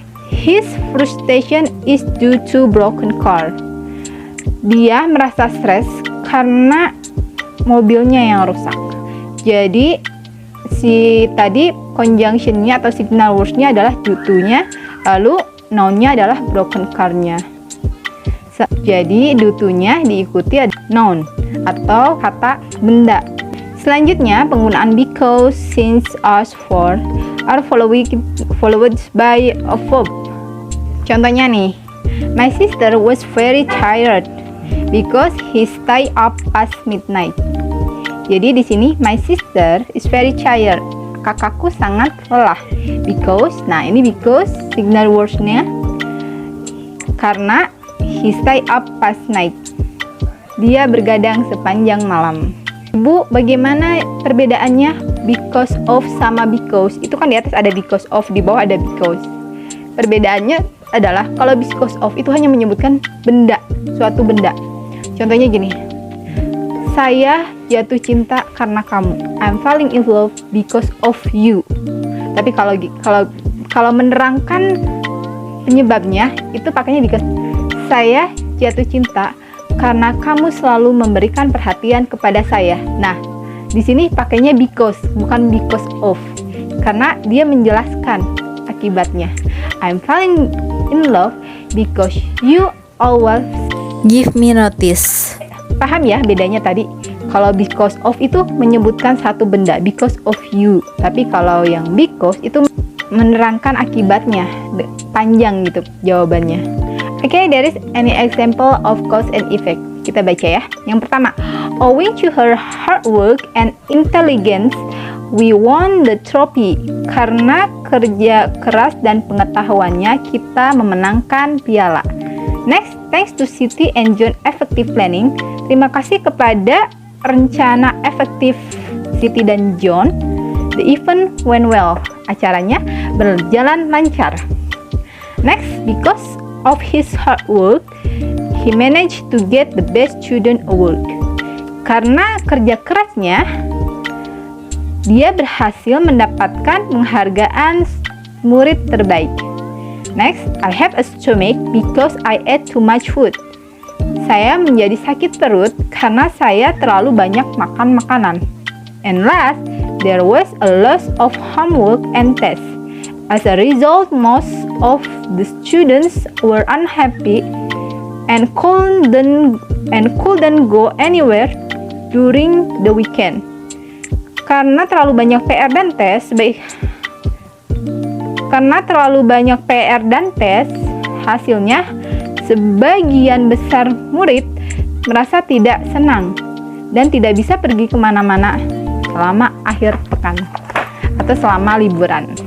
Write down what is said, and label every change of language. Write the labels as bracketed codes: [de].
[en] His frustration is due to broken car. [id] Dia merasa stres karena mobilnya yang rusak. Jadi si tadi conjunction-nya atau signal words-nya adalah due to-nya, lalu noun-nya adalah broken car-nya. Jadi due to-nya diikuti noun atau kata benda. Selanjutnya, penggunaan [en] because, since, as, for are followed by a verb. [id] Contohnya nih, [en] my sister was very tired because he stayed up past midnight. [id] Jadi di sini [en] my sister is very tired. [id] Kakakku sangat lelah. Because, nah ini because signal words-nya karena [en] he stay up past night. [id] Dia bergadang sepanjang malam. Bu, bagaimana perbedaannya because of sama because? Itu kan di atas ada because of, di bawah ada because. Perbedaannya adalah kalau because of itu hanya menyebutkan benda, suatu benda. Contohnya gini. Saya jatuh cinta karena kamu. [en] I'm falling in love because of you. [id] Tapi kalau menerangkan penyebabnya itu pakainya because. Saya jatuh cinta karena kamu selalu memberikan perhatian kepada saya. Nah, di sini pakainya because, bukan because of. Karena dia menjelaskan akibatnya. [en] I'm falling in love because you always give me notice. [id] Paham ya bedanya tadi? Kalau because of itu menyebutkan satu benda, [en] because of you. [id] Tapi kalau yang because itu menerangkan akibatnya, panjang gitu jawabannya. [en] Okay, there is any example of cause and effect. [id] Kita baca ya. Yang pertama, [en] owing to her hard work and intelligence, we won the trophy. [id] Karena kerja keras dan pengetahuannya, kita memenangkan piala. [en] Next, thanks to Siti and John effective planning. [id] Terima kasih kepada rencana efektif Siti dan John, [en] the event went well. [id] Acaranya berjalan lancar. [en] Next, because of his hard work, he managed to get the best student award. [id] Karena kerja kerasnya, dia berhasil mendapatkan penghargaan murid terbaik. [en] Next, I have a stomach because I ate too much food. [id] Saya menjadi sakit perut karena saya terlalu banyak makan makanan. [en] And last, there was a lot of homework and tests. As a result, most of the students were unhappy and couldn't go anywhere during the weekend. [id] Karena terlalu banyak PR dan tes, hasilnya sebagian besar murid merasa tidak senang dan tidak bisa pergi kemana-mana selama akhir pekan atau selama liburan.